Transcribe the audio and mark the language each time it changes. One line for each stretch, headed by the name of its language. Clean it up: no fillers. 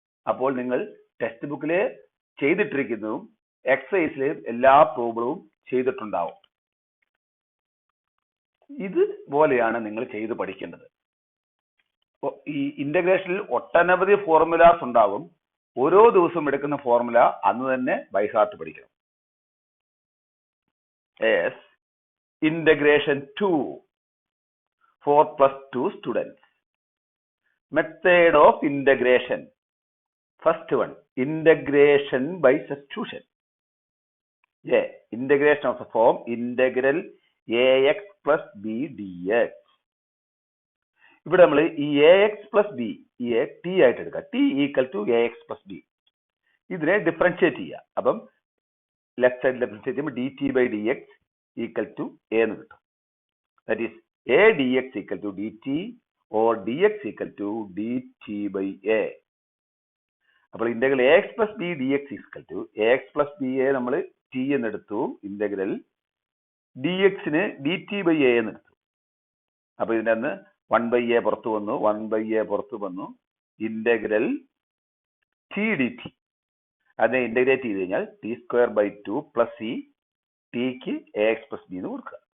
Malayalam: അപ്പോൾ നിങ്ങൾ ടെക്സ്റ്റ് ബുക്കിലെ ചെയ്തിട്ടിരിക്കുന്നതും എക്സസൈസിലെയും എല്ലാ പ്രോബ്ലവും ചെയ്തിട്ടുണ്ടാവും. ഇതുപോലെയാണ് നിങ്ങൾ ചെയ്ത് പഠിക്കേണ്ടത്. ഈ ഇന്റഗ്രേഷനിൽ ഒട്ടനവധി ഫോർമുലാസ് ഉണ്ടാകും. ഓരോ ദിവസം എടുക്കുന്ന ഫോർമുല അന്ന് തന്നെ ബൈഹാർട്ട് പഠിക്കണം.
English: Integration 2 for +2 students. Method of integration. First one, integration by substitution. Integration of the form integral ax plus b dx.
Malayalam: ഇവിടെ നമ്മൾ ഈ ax plus b t ആയിട്ട് എടുക്കുക.
English: t equal to ax plus b.
Malayalam: ഇതിനെ differentiate ചെയ്യുക. അപ്പം left സൈഡിൽ differentiate ചെയ്യുമ്പോൾ
English: dt by dx equal to a
Malayalam: എന്ന് കിട്ടും.
English: That is a dx equal to dt or dx equal to dt by a.
Malayalam: അപ്പോൾ integral
English: ax plus b dx equal to ax plus b
Malayalam: a നമ്മൾ t എന്നെടുത്തു. Integral dx ന് dt by a എന്നെടുത്തു. അപ്പൊ ഇതിന്റെ അന്ന് 1/a പുറത്തു വന്നു, 1/a പുറത്തു വന്നു. ഇന്റഗ്രൽ t dt അതിനെ ഇന്റഗ്രേറ്റ് ചെയ്ത് കഴിഞ്ഞാൽ t²/2 പ്ലസ് ഈ ടിക്ക് ax plus b എന്ന് കൊടുക്കുക.